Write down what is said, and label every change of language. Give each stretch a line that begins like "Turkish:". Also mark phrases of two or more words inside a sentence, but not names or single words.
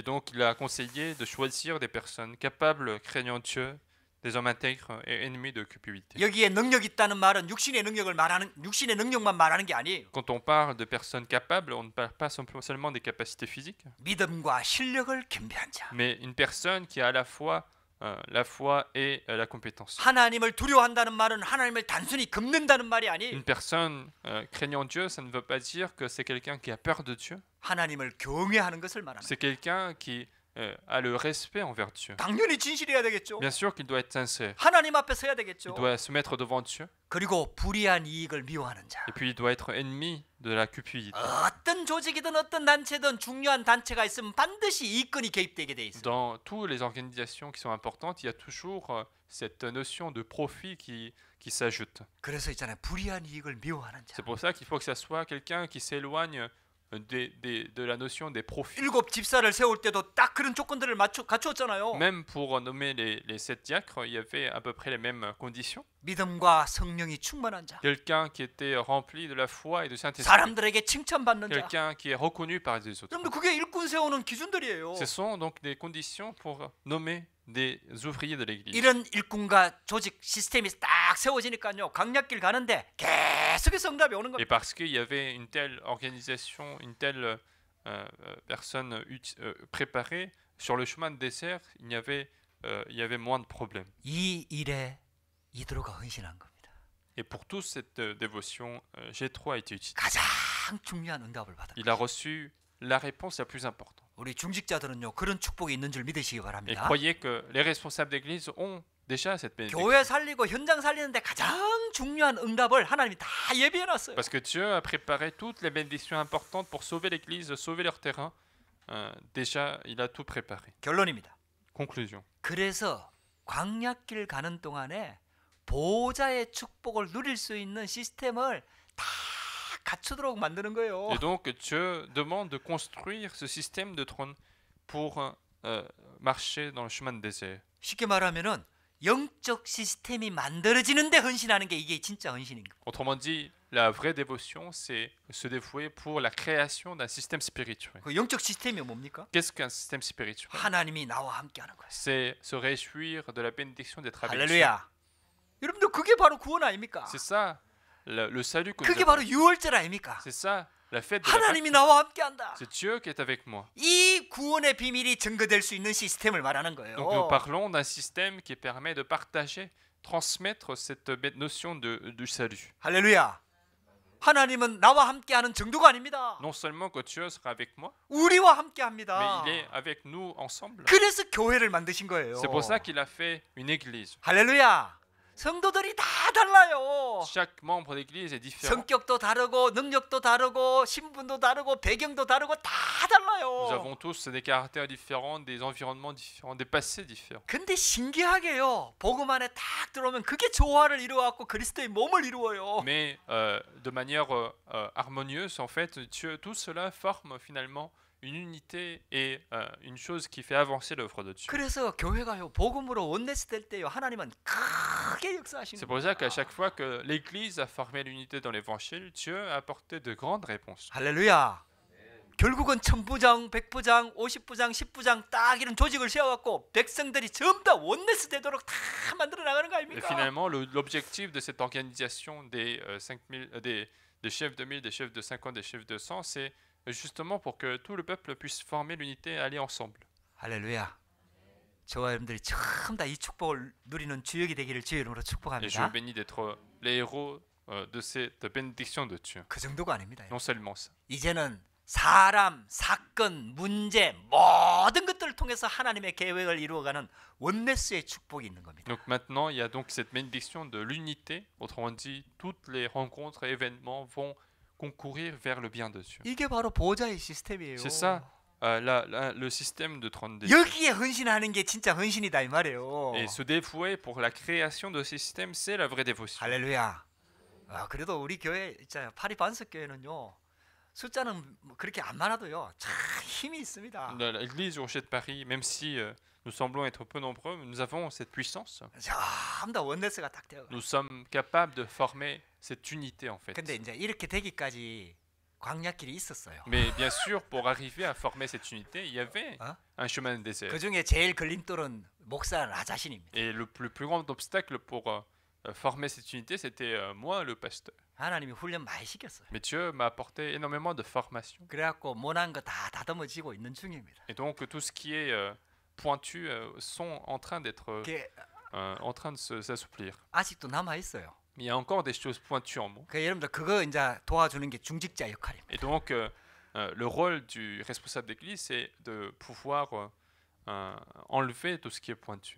French: Et donc il a conseillé de choisir des personnes capables, craignant Dieu, des hommes intègres et ennemis de cupidité.
Korean: 여기에 능력 있다는 말은 육신의 능력만 말하는 게 아니에요.
French: Quand on parle de personnes capables, on ne parle pas seulement des capacités physiques,
Korean: 믿음과 실력을 겸비한 자.
French: mais une personne qui a à la fois la foi et la compétence.
Korean: 하나님을 두려워한다는 말은 하나님을 단순히 굽는다는 말이 아니.
French: Une personne craignant Dieu, ça ne veut pas dire que c'est quelqu'un qui a peur de Dieu.
Korean: 하나님을 경외하는 것을 말합니다.
French: C'est quelqu'un qui a le respect envers Dieu.
Korean: 당연히 진실해야 되겠죠.
French: Bien sûr qu'il doit être sincère.
Korean: 하나님 앞에 서야 되겠죠.
French: Il doit se mettre devant Dieu.
Korean: 그리고 불의한 이익을 미워하는 자.
French: Et puis il doit être ennemi de la cupidité.
Korean: 어떤 조직이든 어떤 단체든 중요한 단체가 있으면 반드시 이권이 개입되게 돼 있어요.
French: Dans toutes les organisations qui sont importantes, il y a toujours cette notion de profit qui s'ajoute.
Korean: 그래서 있잖아요. 불의한 이익을 미워하는 자.
French: C'est pour ça qu'il faut que ça soit quelqu'un qui s'éloigne de la notion des profits.
Korean: 7 집사를 세울 때도 딱 그런 조건들을 갖추었잖아요.
French: Même pour nommer les 7 diacres, il y avait à peu près les mêmes conditions.
Korean: 믿음과 성령이 충만한 자.
French: Quelqu'un qui était rempli de la foi et du Saint-Esprit.
Korean: 사람들에게 칭찬받는 자.
French: Quelqu'un qui est reconnu par les autres.
Korean: 여러분들 그게 일꾼 세우는 기준들이에요.
French: Ce sont donc des conditions pour nommer des ouvriers de l'église.
Korean: 이런 일꾼과 조직 시스템이 딱 세워지니까요. 강약길 가는데 계속해서 응답이 오는
French: Et
Korean: 겁니다.
French: parce qu'il y avait une telle organisation, une telle personne préparée, sur le chemin de désert, il y avait moins de problèmes.
Korean: 이 일에 이드로가 헌신한 겁니다.
French: Et pour toute cette dévotion, Jétro a été utilisé.
Korean: 가장 중요한 응답을 받은
French: Il a reçu la réponse la plus importante.
Korean: 우리 중직자들은요. 그런 축복이 있는 줄 믿으시기
French: Et
Korean: 바랍니다.
French: croyez que les responsables d'église ont déjà cette bénédiction.
Korean: 교회 살리고 현장 살리는데 가장 중요한 응답을 하나님이 다 예비해 놨어요.
French: Parce que Dieu a préparé toutes les bénédictions importantes pour sauver l'église, sauver leur terrain. Déjà, il a tout préparé.
Korean: 결론입니다.
French: Conclusion.
Korean: 그래서 광야길 가는 동안에 보호자의 축복을 누릴 수 있는 시스템을 다 갖추도록 만드는 거예요.
French: Et donc, Dieu demande de construire ce système de trône pour marcher dans le chemin de désert.
Korean: 쉽게 말하면은 영적 시스템이 만들어지는데 헌신하는 게 이게 진짜 헌신인 거예요.
French: Autrement dit, la vraie dévotion, c'est se dévouer pour la création d'un système spirituel.
Korean: 그 영적 시스템이 뭡니까?
French: Qu'est-ce qu'un système spirituel?
Korean: 하나님이 나와 함께하는 거예요.
French: C'est se réjouir de la bénédiction d'être avec Dieu.
Korean: 할렐루야. 여러분들 그게 바로 구원 아닙니까?
French: C'est ça, le salut que nous
Korean: 그게
French: avons.
Korean: 바로 유월절 아닙니까?
French: C'est ça, la fête de la
Korean: 하나님이
French: Pâque.
Korean: 나와 함께한다.
French: C'est Dieu qui est avec moi.
Korean: 이 구원의 비밀이 증거될 수 있는 시스템을 말하는
French: Donc
Korean: 거예요.
French: nous parlons d'un système qui permet de partager, transmettre cette notion du salut.
Korean: 할렐루야. 하나님은 나와 함께하는 정도가 아닙니다.
French: Non seulement que Dieu sera avec moi,
Korean: 우리와
French: mais
Korean: 함께합니다.
French: il est avec nous ensemble.
Korean: 그래서 교회를 만드신 거예요.
French: C'est pour ça qu'il a fait une église.
Korean: 할렐루야. 성도들이 다 달라요.
French: Chaque membre d'église est différent.
Korean: 성격도 다르고 능력도 다르고 신분도 다르고 배경도 다르고 다
French: Nous
Korean: 달라요.
French: avons tous des caractères différents, des environnements différents, des passés différents.
Korean: 근데 신기하게요. 복음 안에 딱 들어오면 그게 조화를 이루어갖고 그리스도의 몸을 이루어요.
French: Mais de manière harmonieuse, en fait, tout cela forme finalement une unité et une chose qui fait avancer l'œuvre de Dieu.
Korean: 그래서 교회가요. 복음으로 원내스 될 때요. 하나님은 크게 역사하시는
French: C'est pour ça qu'à
Korean: 거예요.
French: chaque fois que l'Église a formé l'unité dans l'Évangile, Dieu a apporté de grandes réponses.
Korean: 할렐루야. 결국은 천부장, 백부장, 50부장, 10부장 딱 이런 조직을 세워갖고 백성들이 전부 다 원내스 되도록 다 만들어 나가는 거
French: Et
Korean: 아닙니까?
French: finalement, l'objectif de cette organisation des 5000, des chefs de 1000, des chefs de 50, des chefs de 100, c'est justement pour que tout le peuple puisse former l'unité et aller ensemble.
Korean: 할렐루야. 저와 여러분들이 전부 다 이 축복을 누리는 주역이 되기를 주의 이름으로
French: Et je
Korean: 축복합니다.
French: vous bénis d'être les héros de cette bénédiction de Dieu.
Korean: 그 정도가 아닙니다.
French: Non seulement ça.
Korean: 이제는 사람, 사건, 문제 모든 것들을 통해서 하나님의 계획을 이루어가는 원네스의 축복이 있는 겁니다.
French: Donc maintenant, il y a donc cette bénédiction de l'unité. Autrement dit, toutes les rencontres et événements vont concourir vers le bien de Dieu.
Korean: 이게 바로 보좌의 시스템이에요.
French: C'est ça, le système de trône des cieux.
Korean: 여기에 헌신하는 게 진짜 헌신이다 이 말이에요.
French: Et se dévouer pour la création de ces systèmes, c'est la vraie dévotion.
Korean: 할렐루야. 그래도 우리 교회 있잖아요. 파리 반석 교회는요. 숫자는 뭐 그렇게 안 많아도요. 참 힘이 있습니다.
French: L'église Rocher de Paris, même si nous semblons être peu nombreux, nous avons cette puissance.
Korean: 전부 다 원네스가 딱 돼요.
French: Nous sommes capables de former cette unité en fait.
Korean: 근데 이제 이렇게 되기까지 광야길이 있었어요.
French: Mais bien sûr, pour arriver à former cette unité, il y avait Hein? un chemin de désert.
Korean: 그 중에 제일 걸림돌은 목사 나 자신입니다.
French: Et le plus grand obstacle pour former cette unité, c'était moi, le pasteur.
Korean: 하나님이 훈련 많이 시켰어요.
French: Mais Dieu m'a apporté énormément de formation.
Korean: 그래갖고 못한 거 다 다듬어지고 있는 중입니다.
French: Et donc tout ce qui est pointu sont en train d'être
Korean: 그게
French: en train de s'assouplir.
Korean: 아직도 남아 있어요.
French: Mais il y a encore des choses pointues en moi.
Korean: 그 여러분들 그거 이제 도와주는 게 중직자 역할입니다.
French: Et donc le rôle du responsable d'église, c'est de pouvoir enlever tout ce qui est pointu.